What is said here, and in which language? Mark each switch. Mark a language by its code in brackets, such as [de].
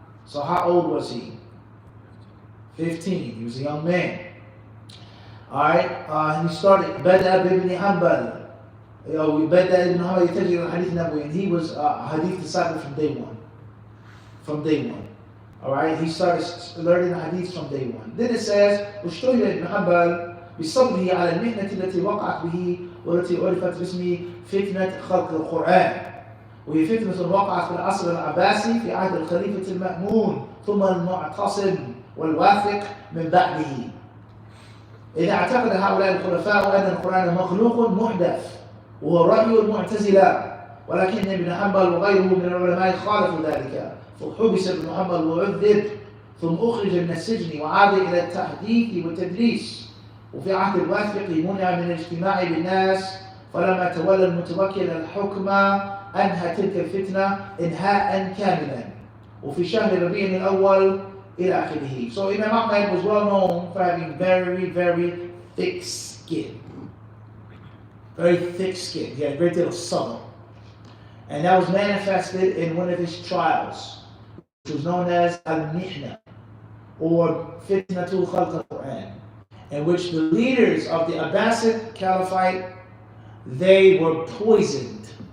[en] So how old was he? 15. He was a young man. Alright, and he started Bada ibn Hanbal. Bada ibn Hanbal [ar] يتجه إلى الحديث النبوي, [en] and he was a hadith disciple from day one. From day one. Alright, he started learning hadith from day one. Then it says, [ar] واشتهر ابن حنبل بصبره على المهنة التي وقعت به والتي عرفت باسم فتنة خلق القرآن. وهي فتنة وقعت في العصر العباسي في عهد الخليفة المأمون ثم المعتصم والواثق من بعده. إذا اعتقد هؤلاء الخلفاء أن القرآن مخلوق محدث وهو رأي المعتزلة، ولكن ابن حنبل وغيره من العلماء خالفوا ذلك، فحبس ابن حنبل وعذب ثم أخرج من السجن وعاد إلى التحديث والتدريس. وفي عهد الواثق منع من الاجتماع بالناس، فلما تولى المتوكل الحكم أنهى تلك الفتنة إنهاء كاملا. وفي شهر ربيع الأول إلى آخره. [en] So Imam Ahmad was well known for having very, very thick skin. Very thick skin. He had a great deal of sabr. And that was manifested in one of his trials, which was known as Al-Mihna, or Fitnatul Khalq al-Quran, in which the leaders of the Abbasid Caliphate, they were poisoned.